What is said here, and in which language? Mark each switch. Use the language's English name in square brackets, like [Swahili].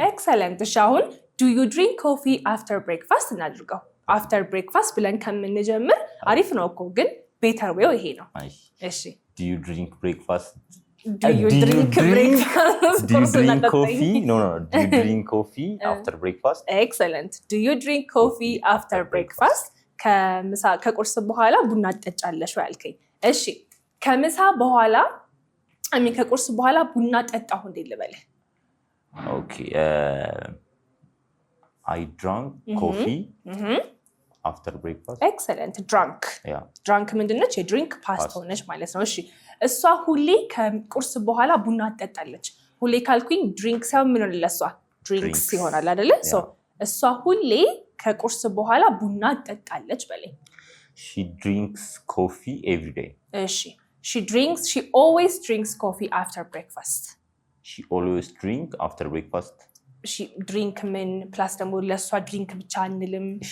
[Amharic] excellent እሺ አሁን [English] do you drink coffee after breakfast [Amharic] እናድርገው [English] after breakfast [Amharic] ብለን ከምንጀምር አሪፍ ነው እኮ ግን [English] better way [Amharic] ይሄ ነው እሺ [English] do you drink breakfast do you drink breakfast do you drink coffee no do you drink coffee after breakfast excellent do you drink coffee after breakfast [Amharic] ከምሳ ከቁርስ በኋላ ቡና ትጠጫለሽ ወይ አልከኝ እሺ ከምሳ በኋላ ከቁርስ በኋላ ቡና ጠጣሁ እንዴ ልበልህ [English] okay I drank coffee after breakfast excellent drunk [Amharic] ምንድነች የድሪንክ ፓስት ሆነች ማለት ነው እሺ እሷ ሁሌ ከቁርስ በኋላ ቡና ትጠጣለች ሁሌ ካልኩኝ ድሪንክ ሳይሆን ምን ነው ለሷ ድሪንክስ ይሆናል አይደለ so እሷ ሁሌ ከቁርስ በኋላ ቡና ትጠጣለች በለኝ [English] she drinks coffee every day እሺ she always drinks coffee after breakfast she always drink after breakfast she drink [Amharic] ምን ፕላስ ደግሞ ለሷ ድሪንክ ብቻ አንልም